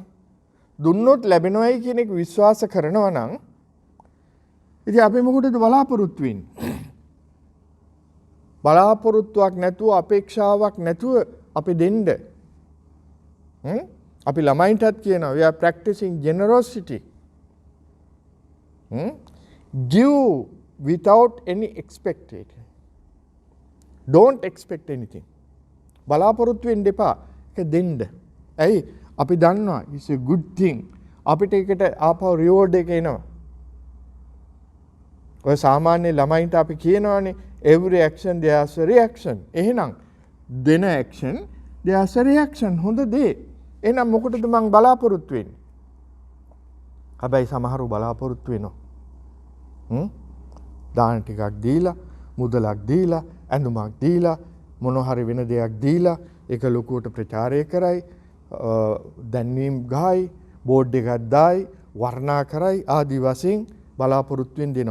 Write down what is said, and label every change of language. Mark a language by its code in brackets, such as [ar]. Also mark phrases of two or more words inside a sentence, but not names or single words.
[si] දුන්නොත් ලැබෙනවයි කියන එක විශ්වාස කරනවා නම් ඉතින් අපි මොකටද බලාපොරොත්තු වෙන්නේ? බලාපොරොත්තුවක් නැතුව අපේක්ෂාවක් නැතුව අපි දෙන්න. අපි ළමයින්ටත් කියනවා [en] we are practicing generosity. Give without any expectation. Don't expect anything. [si] බලාපොරොත්තු වෙන්න එපා. ඒක දෙන්න. ඇයි? අපි දන්නවා [en] it's a good thing. [si] අපිට ඒකට ආපහු reward එක එනවා. ඔය සාමාන්‍ය ළමයින්ට අපි කියනවානේ [en] every action there's a reaction. [si] එහෙනම් දෙන [en] action there's a reaction. [si] හොඳ දේ. එහෙනම් මොකටද මං බලාපොරොත්තු වෙන්නේ? හැබැයි සමහරව බලාපොරොත්තු වෙනවා. දාන ටිකක් දීලා, මුදලක් දීලා, ඇඳුමක් දීලා, මොන හරි වෙන දෙයක් දීලා ඒක ලොකුවට ප්‍රචාරය කරයි, දැන්වීම් ගහයි, බෝඩ් එකක් දායි, වර්ණනා කරයි ආදි වශයෙන් බලාපොරොත්තුෙන් දෙනවා.